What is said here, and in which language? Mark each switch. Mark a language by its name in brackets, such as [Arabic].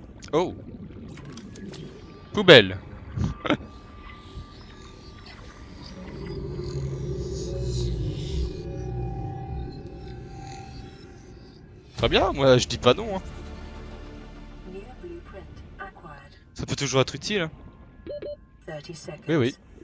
[French] Oh! Poubelle! Très bien, moi je dis pas non. Hein. [English] New blueprint acquired. [French] Ça peut toujours être utile. Hein. [English] 30 seconds. [French] Oui, oui.